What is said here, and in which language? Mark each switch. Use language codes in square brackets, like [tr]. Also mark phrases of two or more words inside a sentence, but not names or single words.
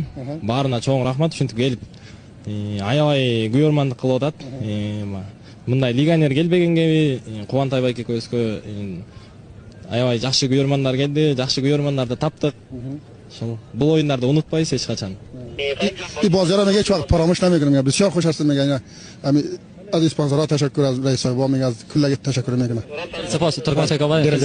[ky] Баарына чоң рахмат, ушинтип келип аябай күйөрмандык кылып атат. Мындай легионер келбегенге Кубантай байке экөөбүзгө аябай жакшы күйөрмандар келди, жакшы күйөрмандарды таптык. Ошол бул оюндарды унутпайбыз эч качан. [fa] این بازی‌ها رو میگه هیچ وقت فراموش نمی‌کنیم. بسیار خوش هستیم میگن. از اسپانسرها تشکر، از رئیس صاحب میگه، از کل تشکر میکنم. سپاس ترکمان سکاوای.